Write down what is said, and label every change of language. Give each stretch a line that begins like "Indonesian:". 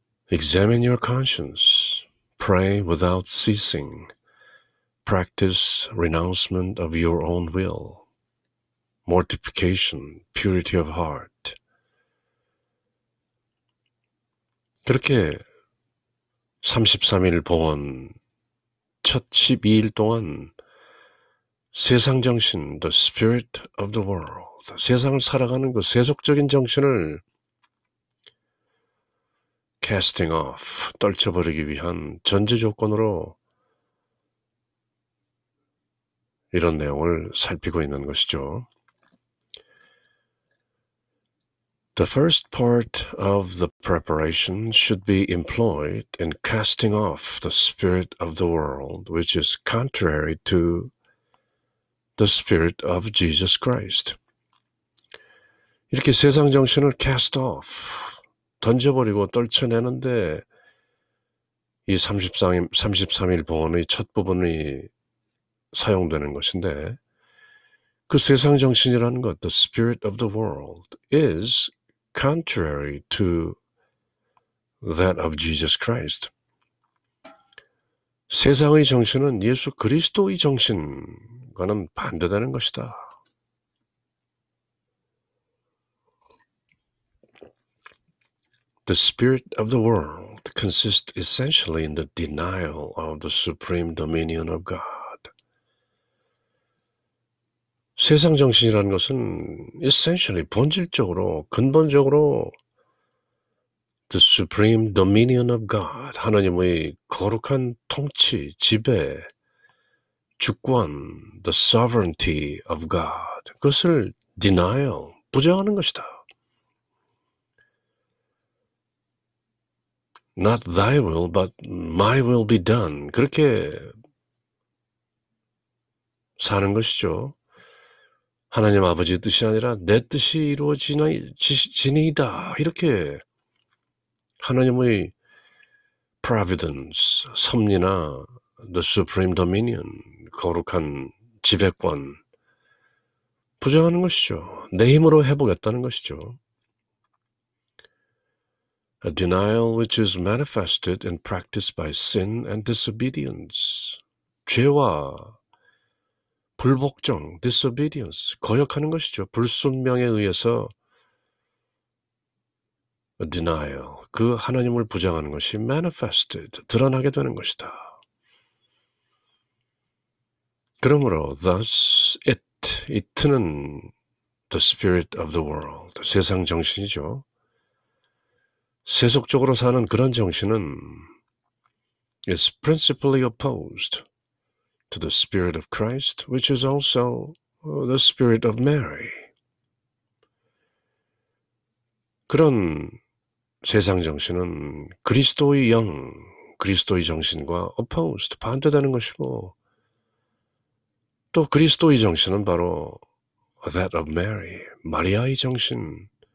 English: Examine your conscience. Pray without ceasing. Practice renouncement of your own will. Mortification, purity of heart.
Korean: 그렇게 33일 봉헌 첫 12일 동안 세상 정신,
English: the spirit of the world,
Korean: 세상을 살아가는 그 세속적인 정신을 casting off, 떨쳐버리기 위한 전제 조건으로 이런 내용을 살피고 있는 것이죠.
English: The first part of the preparation should be employed in casting off the spirit of the world, which is contrary to the spirit of Jesus Christ.
Korean: 이렇게 세상 정신을 cast off, 던져버리고 떨쳐내는데 이 33일 봉헌의 첫 부분이 사용되는 것인데 그 세상 정신이라는 것,
English: the spirit of the world, is contrary to that of Jesus Christ.
Korean: 세상의 정신은 예수 그리스도의 정신과는 반대되는 것이다.
English: The spirit of the world consists essentially in the denial of the supreme dominion of God.
Korean: 세상 정신이라는 것은 essentially 본질적으로 근본적으로
English: the supreme dominion of God,
Korean: 하나님의 거룩한 통치, 지배, 주권,
English: the sovereignty of God,
Korean: 그것을 denial, 부정하는 것이다.
English: Not thy will, but my will be done.
Korean: 그렇게 사는 것이죠. 하나님 아버지의 뜻이 아니라 내 뜻이 이루어지니이다. 이렇게 하나님의 providence, 섭리나
English: the supreme dominion,
Korean: 거룩한 지배권 부정하는 것이죠. 내 힘으로 해보겠다는 것이죠.
English: A denial which is manifested and practiced by sin and disobedience.
Korean: 죄와 불복종, disobedience, 거역하는 것이죠. 불순명에 의해서
English: a denial,
Korean: 그 하나님을 부정하는 것이 manifested, 드러나게 되는 것이다. 그러므로
English: thus it
Korean: 는
English: the spirit of the world,
Korean: 세상 정신이죠. 세속적으로 사는 그런 정신은
English: is principally opposed to the spirit of Christ, which is also the spirit of Mary.
Korean: 그런 세상 정신은 그리스도의 영, 그리스도의 정신과 opposed, 반대되는 것이고 또 그리스도의 정신은 바로
English: that of Mary,
Korean: 마리아의 정신,